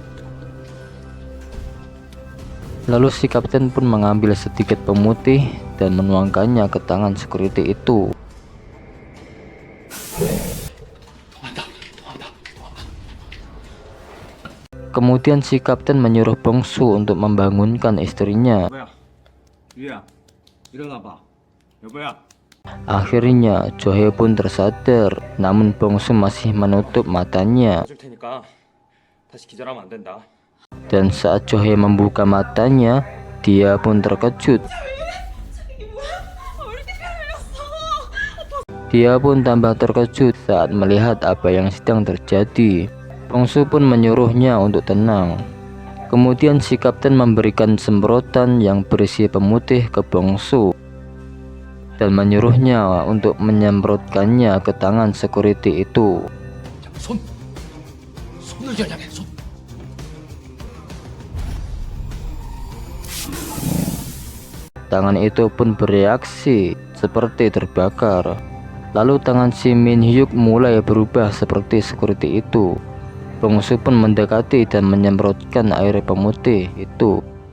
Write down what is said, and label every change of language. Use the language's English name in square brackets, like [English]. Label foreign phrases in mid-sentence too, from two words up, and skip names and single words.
[Indonesian] Lalu si kapten pun mengambil sedikit pemutih dan menuangkannya ke tangan security itu. Kemudian si kapten menyuruh Bongsu untuk membangunkan istrinya. [Korean] 유야 일어나 봐. 여보야 [Indonesian] Akhirnya Johe pun tersadar, namun Bongsu masih menutup matanya. [Korean] 줄 테니까 다시 기절하면 안 된다. [Indonesian] Dan saat Johe membuka matanya, dia pun terkejut. Dia pun tambah terkejut saat melihat apa yang sedang terjadi. Bongsu pun menyuruhnya untuk tenang. Kemudian si kapten memberikan semprotan yang berisi pemutih ke Bongsu dan menyuruhnya untuk menyemprotkannya ke tangan security itu. [Korean] 손을 겨냥해, 손. [Indonesian] Tangan itu pun bereaksi seperti terbakar. Lalu tangan si Min Hyuk mulai berubah seperti security itu. Bongsu pun mendekati dan menyemprotkan air pemutih itu.